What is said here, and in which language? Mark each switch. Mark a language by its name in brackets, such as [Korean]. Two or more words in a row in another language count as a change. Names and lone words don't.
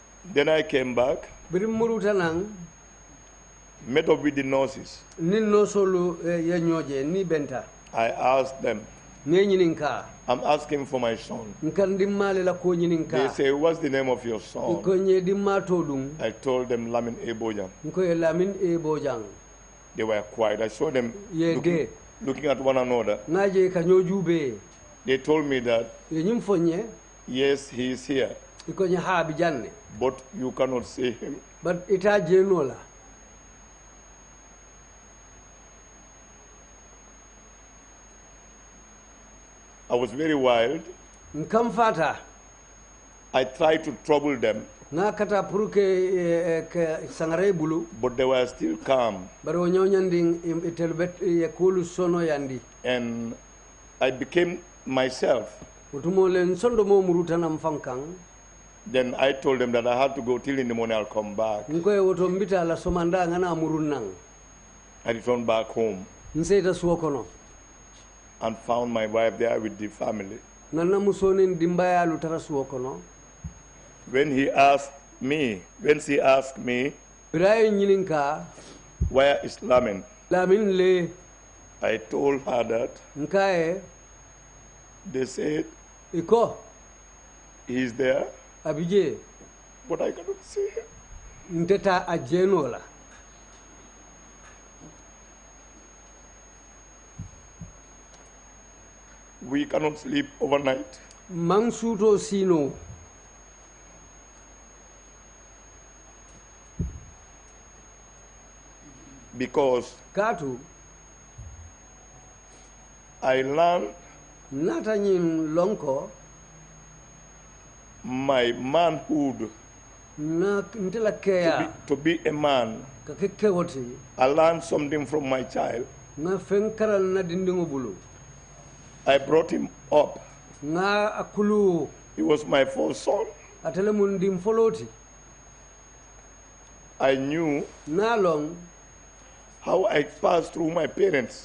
[English] Then I came back, [Mandingo] birim muruta nang [English] met up with the nurses. [Mandingo] nin no solu ye ñoje ni benta [English] I asked them, [Mandingo] ne ñinin ka [English] I'm asking for my son. [Mandingo] nkan dimmale la ko ñinin [English] They [Mandingo] ka [English] say, what's the name of your son? [Mandingo] ko ñe dimma to dum [English] I told them Lamin Ebojang. [Mandingo] ko e lamin e bojang [English] They were quiet. I saw them [Mandingo] ye de [English] looking at one another. [Mandingo] ngaje ka ñojube [English] They told me that, [Mandingo] ye ñim fonye [English] yes, he is here, [Mandingo] ko ñe haabi janne [English] but you cannot see him. [Mandingo] but ita jeno la [English] I was very wild. [Mandingo] nkam fata [English] I tried to trouble them, [Mandingo] nga kata [French] pour que [Mandingo] sangare bulu [English] but they were still calm. [Mandingo] bari o ñawñandi itel bet ye kolu sono yandi [English] And I became myself. [Mandingo] wotumo len sondo mo murutanam fankan [English] Then I told them that I had to go till in the morning, I'll come back. [Mandingo] nkoye woto mbita la somanda ngana murun nang [English] I returned back home [Mandingo] nseyta suwo kono [English] and found my wife there with the family. [Mandingo] nanna musonin dimbayalu tara suwo kono [English] When she asked me, [Mandingo] biraye ñinin ka [English] where is Lamin? [Mandingo] lamin le [English] I told her that. [Mandingo] nkaye [English] They said [Mandingo] iko [English] he's there, [Mandingo] abije [English] but I cannot see him. [Mandingo] nteta a jeno la [English] We cannot sleep overnight. [Mandingo] man suto sino [English] Because [Mandingo] katu [English] I learned [Mandingo] nata ñin lonko [English] my manhood [Mandingo] na ntela keya [English] to be a man. [Mandingo] ka ke kewoti [English] I learned something from my child. [Mandingo] nga fen karal na dindingo bulu [English] I brought him up. [Mandingo] nga akulu [English] He was my first son. [Mandingo] atele mun dim foloti [English] I knew [Mandingo] na long [English] how I passed through my parents